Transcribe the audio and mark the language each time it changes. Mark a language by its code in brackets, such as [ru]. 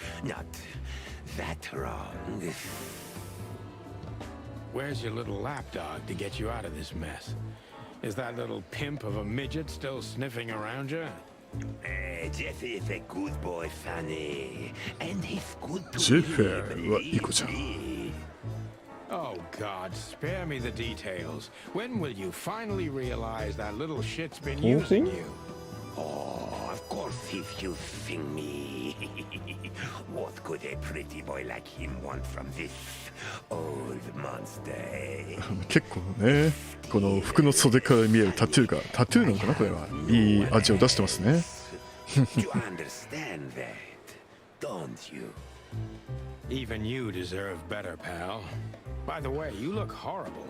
[en] Not that wrong. Where's your little lapdog to get you out of this mess? Is that little pimp of a midget still sniffing around you? Jeffy is a good boy, sonny. And he's good to [ja] Jeffyはイコちゃん。 [en] Oh, God, spare me the details. When will you finally realize that little shit's been using you? Oh, of course he's using me. What could a pretty boy like him want from this old monster? [ja] 結構ね、この服の袖から見えるタトゥーなのかなこれは。いい味を出してますね。 [en] You understand that, don't you? Even you deserve better, pal. By the way, you look horrible.